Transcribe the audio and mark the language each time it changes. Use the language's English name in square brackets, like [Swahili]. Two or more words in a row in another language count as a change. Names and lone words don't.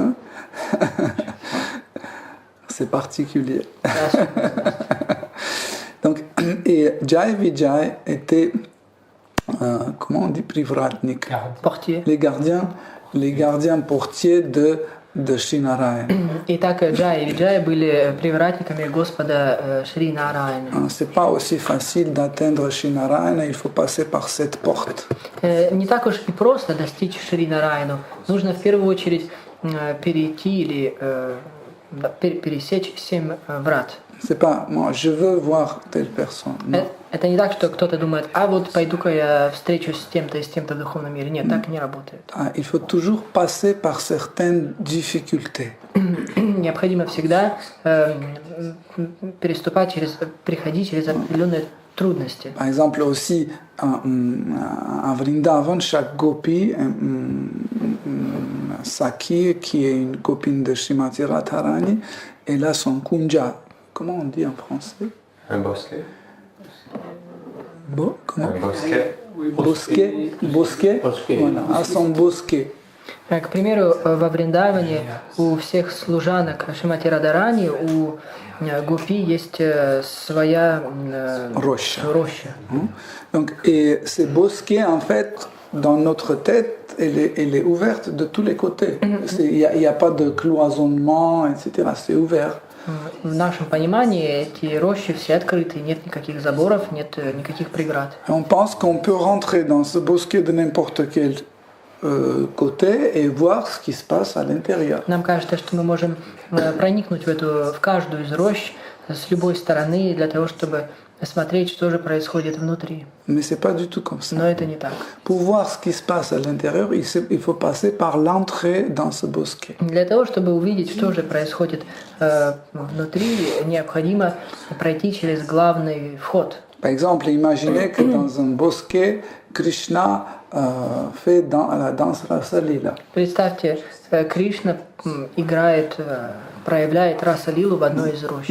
[French] C'est particulier. Donc, et Jai Vijay était, comment on dit, Privratnik, Portier. les gardiens portiers de Shri Narayana. [Russian] Итак, Джай и Виджай были привратниками Господа Шри Нараяна. [French] C'est pas aussi facile d'atteindre Shri Narayana, il faut passer par cette porte. [Russian] Не так уж и просто достичь Шри Нараяну. Нужно в первую очередь перейти или пересечь 7 врат. [French] C'est pas, moi, je veux voir telle personne. Non. [Russian] Это не так, что кто-то думает, а вот пойду-ка я встречусь с тем-то и с тем-то в духовном мире. Нет, так не работает. [French] Il faut toujours passer par certaines difficultés. [Russian] Необходимо всегда приходить через определенные трудности. [French] Par exemple, aussi, à Vrindavan, chaque gopi, Saki, qui est une copine de Srimati Radharani, elle a son kunja. Comment on dit en français? Un bosquet. Comment? Un bosquet. Bosquet, bosquet, voilà, à son bosquet. [Russian] К примеру, во Вриндаване у всех служанок Шримати Радарани, у гопи есть своя Роща. роща. [French] Donc, et ces bosquets, en fait, dans notre tête, elle est ouverte de tous les côtés. Il n'y a pas de cloisonnement, etc. C'est ouvert. [Russian] В нашем понимании эти рощи все открыты, нет никаких заборов, нет никаких преград. [French] Et on pense qu'on peut rentrer dans ce bosquet de n'importe quel côté et voir ce qui se passe à l'intérieur. [Russian] Нам кажется, что мы можем проникнуть в каждую из рощ с любой стороны для того, чтобы смотреть, что же происходит внутри. [French] Mais c'est pas du tout comme ça. [Russian] Но это не так. [French] Pour voir ce qui se passe à l'intérieur, il faut passer par l'entrée dans ce bosquet. [Russian] Для того, чтобы увидеть, что же происходит внутри, необходимо пройти через главный вход. [French] Par exemple, imaginez que dans un bosquet, Krishna fait la danse Rasa Lila. [Russian] Представьте, Кришна играет, проявляет раса-лилу в одной из рощ.